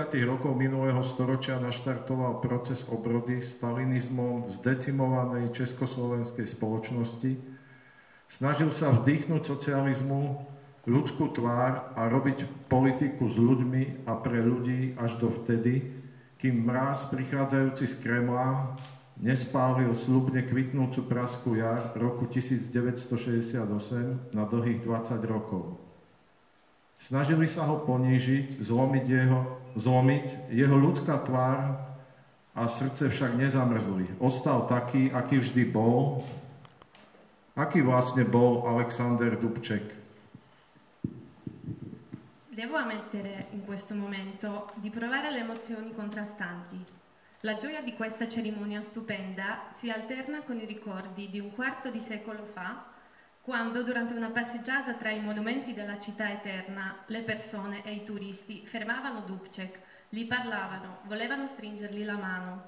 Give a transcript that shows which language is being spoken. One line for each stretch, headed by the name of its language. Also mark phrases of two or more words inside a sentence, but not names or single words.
Slovak: rokov minulého storočia naštartoval proces obrody stalinizmom zdecimovanej československej spoločnosti, snažil sa vdýchnuť socializmu ľudskú tvár a robiť politiku s ľuďmi a pre ľudí až do vtedy, kým mráz prichádzajúci z Kremla nespálil sľubne kvitnúcu praskú jar roku 1968 na dlhých 20 rokov. Snažili sa ho ponížiť, zlomiť jeho ľudská tvár a srdce však nezamrzli. Ostal taký, aký vždy bol. Aký vlastne bol Alexander Dubček?
Italian: Devo ammettere in questo momento di provare le emozioni contrastanti. La gioia di questa cerimonia stupenda si alterna con i ricordi di un quarto di secolo fa, quando durante una passeggiata tra i monumenti della città eterna le persone e i turisti fermavano Dubček, gli parlavano, volevano stringergli la mano.